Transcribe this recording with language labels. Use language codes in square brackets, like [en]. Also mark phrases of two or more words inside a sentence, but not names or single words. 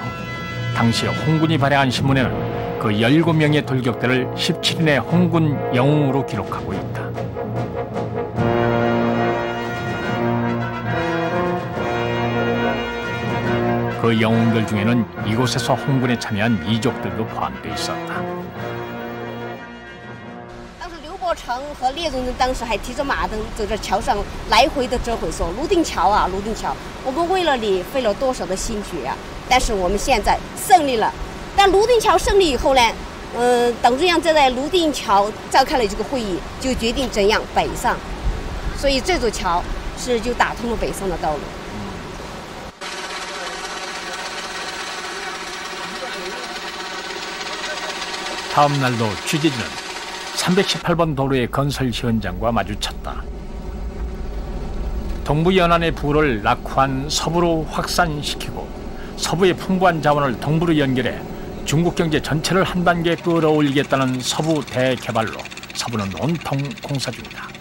[ko] 당시 홍군이 발행한 신문에는 그 17명의 돌격대를 17인의 홍군 영웅으로 기록하고 있다. 그 영웅들 중에는 이곳에서 홍군에 참여한 이족들도 포함되어 있었다. [zh] 成和聂荣臻当时还提着马灯走在桥上来回的折回说：“泸定桥啊，泸定桥，我们为了你费了多少的心血啊！但是我们现在胜利了。但泸定桥胜利以后呢，党中央就在泸定桥召开了这个会议，就决定怎样北上。所以这座桥就打通了北上的道路。” [ko] 다음 날도 취재진은 318번 도로의 건설 현장과 마주쳤다. 동부 연안의 부를 낙후한 서부로 확산시키고 서부의 풍부한 자원을 동부로 연결해 중국 경제 전체를 한 단계 끌어올리겠다는 서부 대개발로 서부는 온통 공사 중이다.